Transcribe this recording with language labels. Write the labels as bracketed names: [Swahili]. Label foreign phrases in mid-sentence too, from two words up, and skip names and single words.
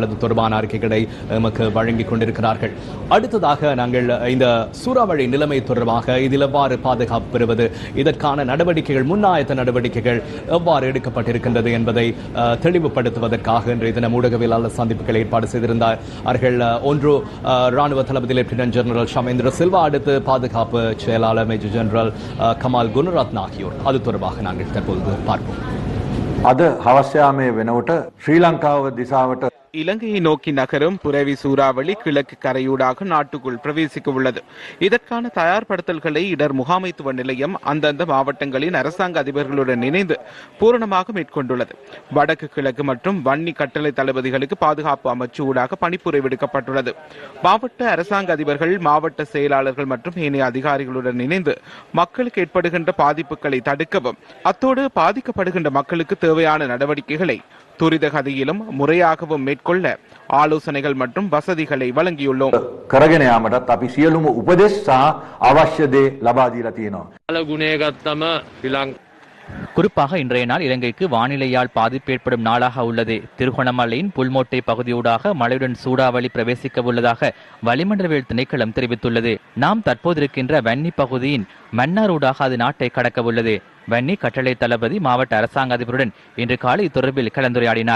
[Tamil] அது தொடர்பான அறிக்கைகளை நமக்கு வழங்கிக் கொண்டிருக்கிறார்கள். அடுத்ததாக நாங்கள் இந்த சூறாவளி நிலைமை தொடர்பாக இதில் எவ்வாறு பாதுகாப்பு பெறுவது, இதற்கான நடவடிக்கைகள், முன்னாயத்த நடவடிக்கைகள் எவ்வாறு எடுக்கப்பட்டிருக்கின்றது என்பதை தெளிவுபடுத்துவதற்காக இன்றைய தினம் ஊடகவியலாளர் சந்திப்புகளை ஏற்பாடு செய்திருந்தார்கள். ஒன்று ராணுவ தளபதி லெப்டினன்ட் ஜெனரல் ஷவேந்திர சில்வா, அடுத்து பாதுகாப்பு செயலாளர் மேஜர் ஜெனரல் கமால் குணரத்ன ஆகியோர். அது தொடர்பாக நாங்கள் தற்போது பார்ப்போம். [Sinhala] අද හවස්යාමේ වෙනකොට ශ්‍රී ලංකාව දිසාවට [Tamil] இலங்கையை நோக்கி நகரும் புரவி சூறாவளி கிழக்கு கரையூடாக நாட்டுக்குள் பிரவேசிக்க உள்ளது. இதற்கான தயார்படுத்தல்களை இடர் முகாமைத்துவ நிலையம் அந்தந்த மாவட்டங்களின் அரசாங்க அதிபர்களுடன் இணைந்து பூரணமாக மேற்கொண்டுள்ளது. வடக்கு கிழக்கு மற்றும் வன்னி கட்டளை தளபதிகளுக்கு பாதுகாப்பு அமைச்சு ஊடாக பணிப்புரை விடுக்கப்பட்டுள்ளது. மாவட்ட அரசாங்க அதிபர்கள், மாவட்ட செயலாளர்கள் மற்றும் ஏனைய அதிகாரிகளுடன் இணைந்து மக்களுக்கு ஏற்படுகின்ற பாதிப்புகளை தடுக்கவும், அத்தோடு பாதிக்கப்படுகின்ற மக்களுக்கு தேவையான நடவடிக்கைகளை துரித கதியிலும் முறையாகவும் மேற்கொள்ள ஆலோசனைகள் மற்றும் வசதிகளை வழங்கியுள்ளோம். [Sinhala] කරගෙන යාමටත් අපි සියලුම උපදෙස් සහ අවශ්‍ය දේ ලබා දීලා තියෙනවා. [Tamil] குறிப்பாக இன்றைய நாள் இலங்கைக்கு வானிலையால் பாதிப்பு ஏற்படும் நாளாக உள்ளது. திருகோணமலையின் புல்மோட்டை பகுதியூடாக மழையுடன் சூறாவளி பிரவேசிக்க உள்ளதாக வளிமண்டலவியல் திணைக்களம் தெரிவித்துள்ளது. நாம் தற்போது இருக்கின்ற வன்னி பகுதியின் மன்னாரூடாக அது நாட்டை கடக்க உள்ளது. வன்னி கட்டளை தளபதி மாவட்ட அரசாங்க அதிபருடன் இன்று காலை தொடர்பில் கலந்துரையாடினார்.